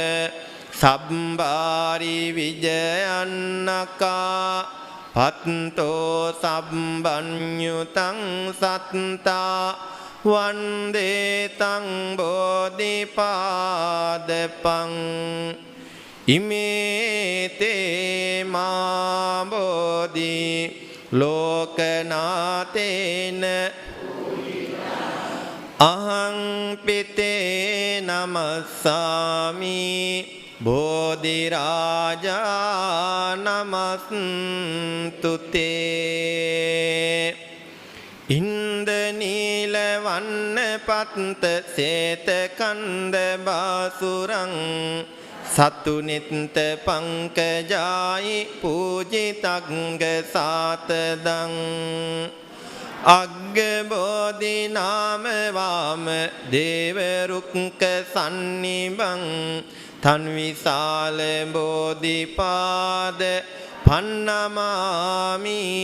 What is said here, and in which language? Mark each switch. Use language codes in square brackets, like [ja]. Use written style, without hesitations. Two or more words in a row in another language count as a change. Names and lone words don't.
[pi] සබ්බාරි විජයන්නකා පත්තෝ සබ්බඤ්ඤුතං සත්තා වන්දේ තං බෝධිපාදපං ඉමේතේ මා බෝධි ලෝකනාතේන අහං පිතේ නමස්සාමි බෝධි රාජා නමස්තුතේ ඉන්දනීල වන්න පත්ත සේත කන්ද බාසුරං සතුනිත්ත පංකජායි පූජිතංග සාතදං අග්ග බෝධි නාම වාම දේව රුක්ක සන්නිබං තන් විසාල බෝධිපාද පන්නමාමි